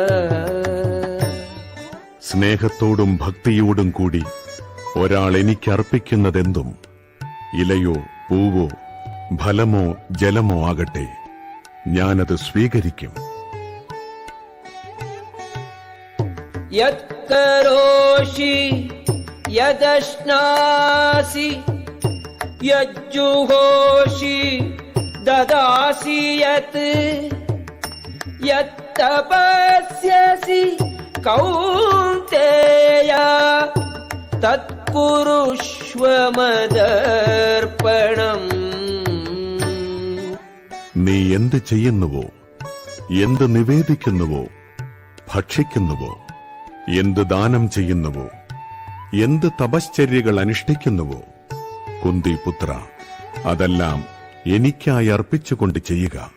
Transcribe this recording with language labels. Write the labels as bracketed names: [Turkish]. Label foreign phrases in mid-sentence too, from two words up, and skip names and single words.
[Malayalam] സ്നേഹത്തോടും ഭക്തിയോടും കൂടി ഒരാൾ എനിക്കർപ്പിക്കുന്നതെന്തും ഇലയോ പൂവോ ഫലമോ ജലമോ ആകട്ടെ ഞാനത് സ്വീകരിക്കും. [Sanskrit] യത് കരോഷി യദശ്നാസി യജ്ജുഹോഷി ദദാസി യത് യത് തപസ്യസി കൗന്തേയ തത്കുരുഷ്വ മദർപ്പണം. [Malayalam] നീ എന്ത് ചെയ്യുന്നുവോ, എന്ത് നിവേദിക്കുന്നുവോ, ഭക്ഷിക്കുന്നുവോ, എന്ത് ദാനം ചെയ്യുന്നുവോ, എന്ത് തപശ്ചര്യകൾ അനുഷ്ഠിക്കുന്നുവോ, കുന്തിപുത്ര, അതെല്ലാം എനിക്കായി അർപ്പിച്ചുകൊണ്ട് ചെയ്യുക.